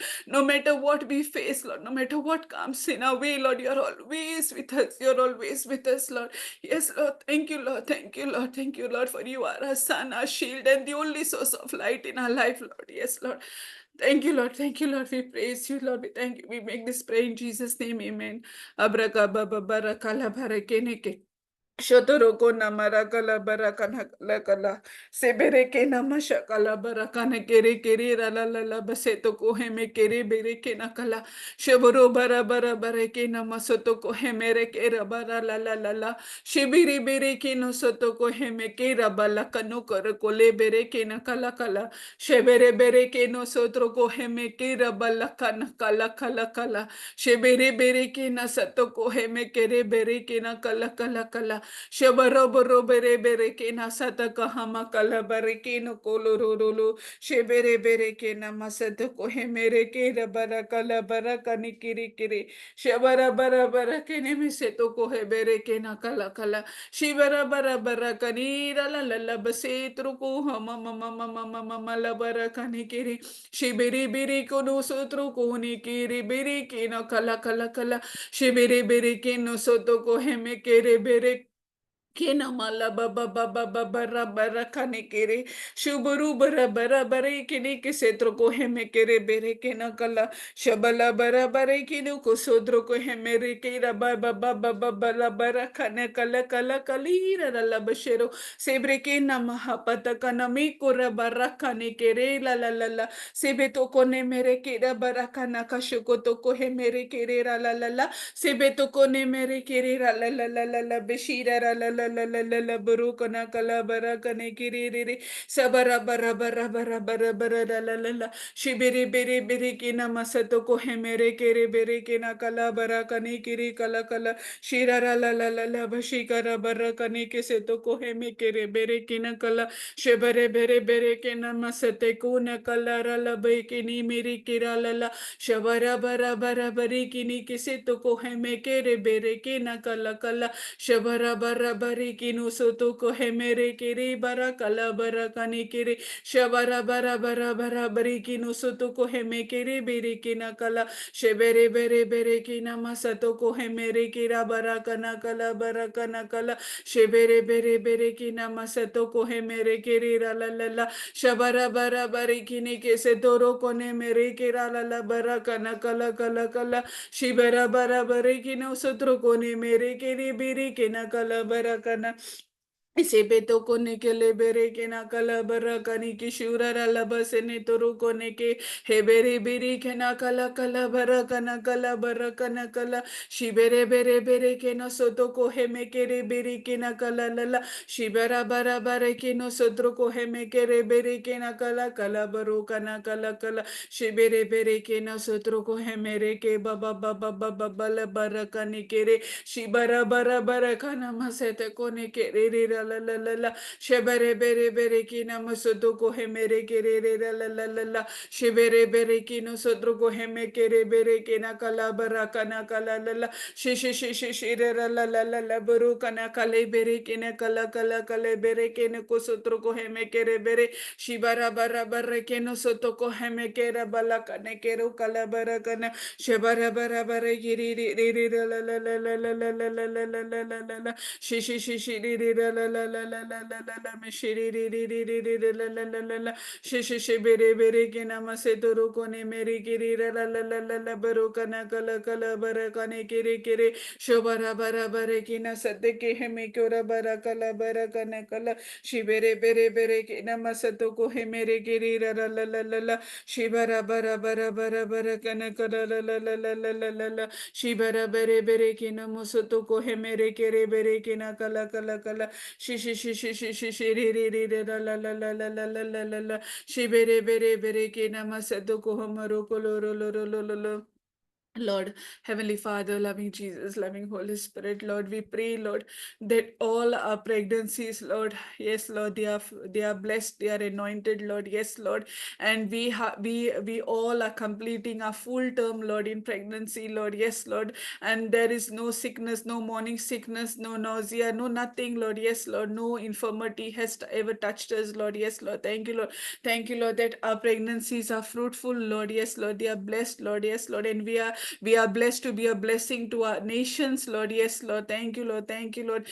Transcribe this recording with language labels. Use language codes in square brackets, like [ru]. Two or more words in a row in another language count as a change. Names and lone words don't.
[en] No matter what we face, Lord, no matter what comes in our way, Lord, you're always with us. You're always with us, Lord. Yes, Lord. Thank you, Lord. Thank you, Lord. Thank you, Lord, for you are our sun, our shield, and the only source of light in our life, Lord. Yes, Lord. Thank you, Lord. Thank you, Lord. We praise you, Lord. We thank you. We make this prayer in Jesus' name. Amen. Abrakababa barakalabarakeneke. Shotoroko namara kala barakana kala kala sebere ke namasha kala barakana kere kere rala la la baseto ko heme kere bere ke nakala sheboro bara bara bare ke namasoto ko hemere ke rabara la la la la shibiri bere ke no soto ko heme ke rabala kanu kar ko le bere ke nakala kala shebere bere ke no sotro ko heme ke rabala kana kala kala kala shebere bere ke na sato ko heme kere bere ke na kala kala kala Shabaroboro bere bere ke na sata kahama kala bare ke no kolorolo shebere bere ke na masata ko hemere ke ra bara kala bara kani kiri kiri shabara bara bara ke ne miseto ko hebere ke na kala kala shibara bara bara kani ra la la la base truko hama mama mama mama mala bara kani kiri shibiri biri ko no sotro ko ni kiri biri ke na kala kala kala shibiri biri ke no soto ko heme kere bere Kena mala baba baba baba bara kane kere shuburu bara bara bare kene ke setro ko heme kere bere kena kala shabala bara bare kene ko sodro ko heme re kera baba baba baba bara kane kala kala kalira la bashero sebre kena mahapata kana mi kora bara kane kere la sebe to kone mere kera bara kana kashoko to ko heme re kere la Sebeto kone mere kiri ra la beshira ra la baruka na kala baraka ne kiri riri sabara bara bara bara bara bara la shibiri biri biri kina masato ko hemere kiri biri kina kala baraka ne kiri kala kala shira ra la bashikara baraka ne kiseto ko heme kiri biri kina kala shibere bere bere kina masate kuna kala ra la kini miri kira la Shabara bara bara bari kini kisi to ko heme kere bere ke na kala kala shabara bara bara bere kino soto kohe mere kere bara kala bara kane kere shabara bara bara bara bere kino soto kohe me kere bere kina kala shebere bere bere kina masato kohe mere kira bara kana kala bara kana kala shebere bere bere kina masato kohe mere kere la la la shabara bara bare kini ke se toro kone mere kira la la bara kana kala kala kala shibara bara bare kino sotro kone mere kere bere kina kala bara kana Sebeto kone ke lebere ke na kala bara kani ki shura rala basene toru kone ke hebere bere ke na kala kala bara kana kala bara kana kala shibere bere bere ke na soto ko heme kere bere ke na kala lala shibara bara bara ke no sotro ko heme kere bere ke na kala kala baro kana kala kala shibere bere ke na sotro ko heme re ke baba baba baba bala bara kani kere shibara bara bara kana masete kone ke re re ra la la la la shebere bere bere ki namasoto ko he mere ke re re ra la la la la shebere bere ki no sotro ko he me ke re bere ke na kala bara kana kala la la she she she she she re ra la la la la buru kana kale bere ke na kala kala kale bere ke ne ko sotro ko he me ke re bere shibara bara bara ke no soto ko he me ke ra bala kane ke ro kala bara kana shebara bara bara ki ri ri ri ri ra la la la la la la la la la la la la la la shi shi shi shi ri ri ra la la la la la la la la me shi ri ri ri ri ri ri ri la la la la la shi shi shi bere bere ke nama se toro kone meri ki ri ra la la la la la baro kana kala kala bara kane kere kere shobara bara bara ki na sate ke he me kyora bara kala bara kana kala shi bere bere bere ke nama sato ko he mere ki ri ra la la la la shi bara bara bara bara bara kana kala la la la la la la la la shi bara bere bere ki namo soto ko he mere kere bere ki na kala kala kala shi shi shi shi shi shi shi ri ri ri ri la la la la la la la la la la shi bere bere bere ki nama sato ko hamaro ko lo ro lo ro lo lo lo Lord, Heavenly Father, loving Jesus, loving Holy Spirit, Lord, we pray, Lord, that all our pregnancies, Lord, yes, Lord, they are blessed, they are anointed, Lord, yes, Lord, and we all are completing our full term, Lord, in pregnancy, Lord, yes, Lord, and there is no sickness, no morning sickness, no nausea, no nothing, Lord, yes, Lord, no infirmity has ever touched us, Lord, yes, Lord, thank you, Lord, that our pregnancies are fruitful, Lord, yes, Lord, they are blessed, Lord, yes, Lord, and we are blessed to be a blessing to our nations, Lord. Yes, Lord. Thank you, Lord. Thank you, Lord.